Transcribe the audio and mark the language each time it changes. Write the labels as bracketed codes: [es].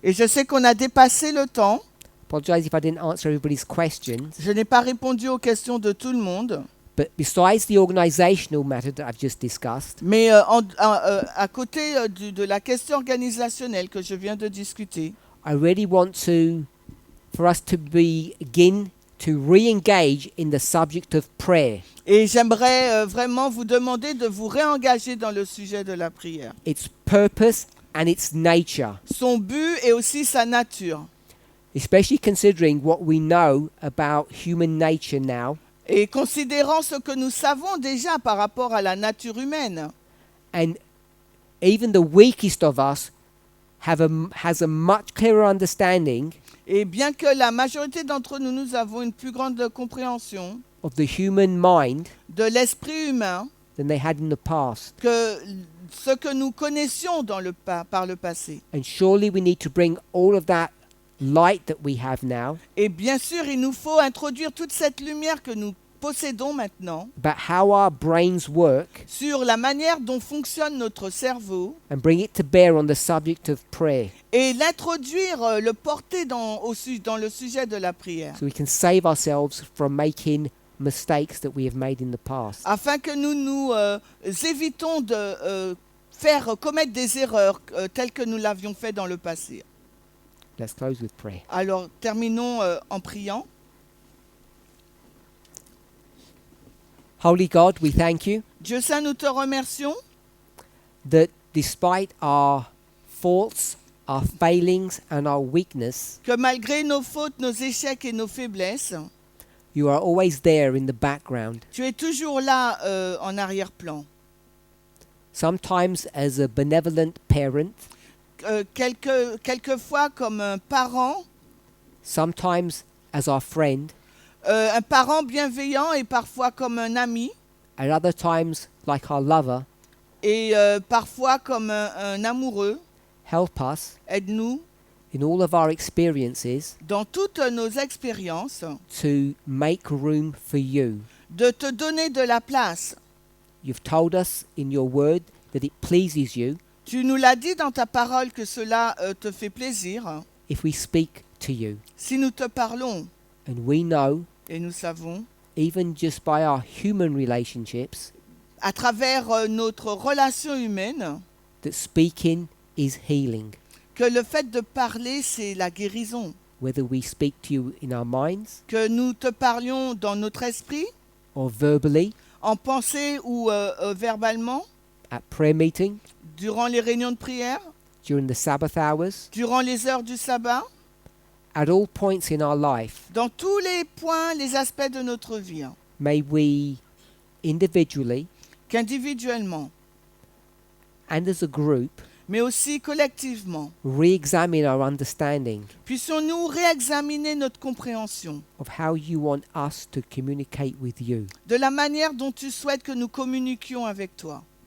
[fr] Et je sais qu'on a dépassé le temps. [en] Apologize if I didn't answer everybody's questions. [fr] Je n'ai pas répondu aux questions de tout le monde. [en] But besides the organizational matter that I've just discussed, [fr] Mais à côté de la question organisationnelle que je viens de discuter, [en] I really want for us to begin to re-engage in the subject of prayer. [fr] et j'aimerais vraiment vous demander de vous réengager dans le sujet de la prière. [en] Its purpose and its nature, [fr] Son but et aussi sa nature. [en] especially considering what we know about human nature now, [fr] Et considérant ce que nous savons déjà par rapport à la nature humaine. [en] and even the weakest of us has a much clearer understanding [fr] Et bien que la majorité d'entre nous, nous avons une plus grande compréhension [en] of the human mind [fr] de l'esprit humain [en] than they had in the past. [fr] que ce que nous connaissions par le passé. [en] And surely we need to bring all of that light that we have now, [fr] Et bien sûr, il nous faut introduire toute cette lumière que nous possédons maintenant [en] about how our brains work, [fr] sur la manière dont fonctionne notre cerveau [en] and bring it to bear on the subject of prayer, [fr] et l'introduire, le porter dans le sujet de la prière, [en] so we can save ourselves from making mistakes that we have made in the past. [fr] afin que nous évitons de faire commettre des erreurs telles que nous l'avions fait dans le passé. [en] Let's close with prayer. [fr] Alors, terminons en priant. [en] Holy God, we thank you [fr] Dieu Saint, nous te remercions [en] that despite our faults, our failings, and our weakness, [fr] que malgré nos fautes, nos échecs et nos faiblesses, [en] you are always there in the background, [fr] tu es toujours là en arrière-plan. [en] sometimes as a benevolent parent, [fr] Quelquefois comme un parent, [en] sometimes as our friend, [fr] un parent bienveillant et parfois comme un ami, [en] at other times like our lover. [fr] et parfois comme un amoureux. [en] Help us [fr] Aide-nous [en] in all of our experiences [fr] dans toutes nos expériences [en] to make room for you. [fr] de te donner de la place. [en] You've told us in your word that it pleases you [fr] Tu nous l'as dit dans ta parole que cela te fait plaisir [en] if we speak to you. [fr] si nous te parlons. [en] And we know, [fr] Et nous savons, [en] even just by our human relationships, [fr] à travers notre relation humaine, [en] that speaking is healing. [fr] que le fait de parler, c'est la guérison. [en] Whether we speak to you in our minds [fr] Que nous te parlions dans notre esprit, [en] or verbally [fr] en pensée ou verbalement, [en] at prayer meeting, [fr] durant les réunions de prière, [en] during the Sabbath hours, [fr] durant les heures du sabbat, [en] at all points in our life, [fr] dans tous les points, les aspects de notre vie, [en] may we individually [fr] qu'individuellement, [en] and as a group [fr] mais aussi collectivement, [en] re-examine our understanding [fr] puissions-nous réexaminer notre compréhension [en] of how you want us to communicate with you. [fr] de la manière dont tu souhaites que nous communiquions avec toi.